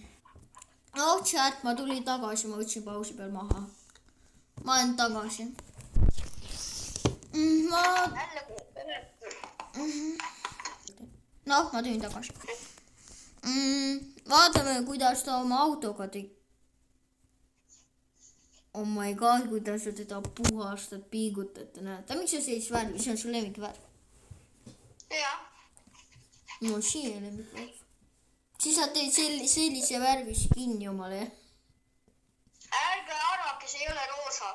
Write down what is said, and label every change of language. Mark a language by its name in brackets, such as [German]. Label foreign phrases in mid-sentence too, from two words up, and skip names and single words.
[English] Oh, chat, [Estonian] ma tulin tagasi, ma võtsin pausi peal maha. Ma olen tagasi. Noh, ma tulin tagasi. Vaatame, kuidas ta oma autoga tegi. [English] Oh my god, [Estonian] kuidas sa teda puhastad, piigutad, näed. Miks sa sellist värvi? See on su lemmikvärv. Jah. No, siia lemmikvärv. Siis sa teed sellise värvis kinni omale. Ärge arvake, see ei ole roosa.